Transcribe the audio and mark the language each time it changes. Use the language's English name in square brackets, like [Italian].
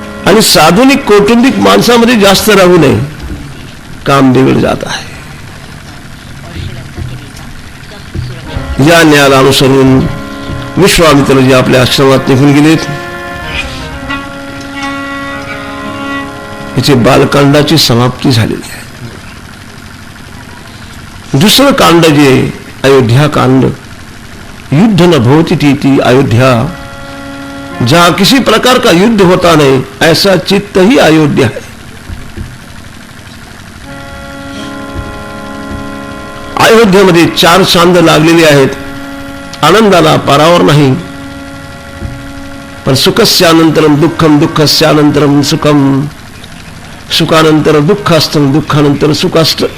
[Marathi] आणि साधुनिक कौटुंबिक माणसामध्ये जास्त राहू नये, काम बिघड जात आहे. या न्यायाला अनुसरून विश्वामित्रजी आपल्या आश्रमात निघून गेलेत. याचे बालकांडाची समाप्ती झालेली आहे. दुसरं कांड जे अयोध्या कांड, [Sanskrit] युद्ध न भवती थी अयोध्या, [Hindi] जहां किसी प्रकार का युद्ध होता नहीं ऐसा चित्त ही अयोध्या है. [Marathi] अयोध्येमध्ये 4 चांद लागलेले आहेत. आनंदाला पारावर नाही, पण [Sanskrit] सुखस्यानंतरम दुःखम, दुःखस्यानंतरम सुखम, [Marathi] सुखानंतर दुःख असतं, दुःखानंतर सुख असतं.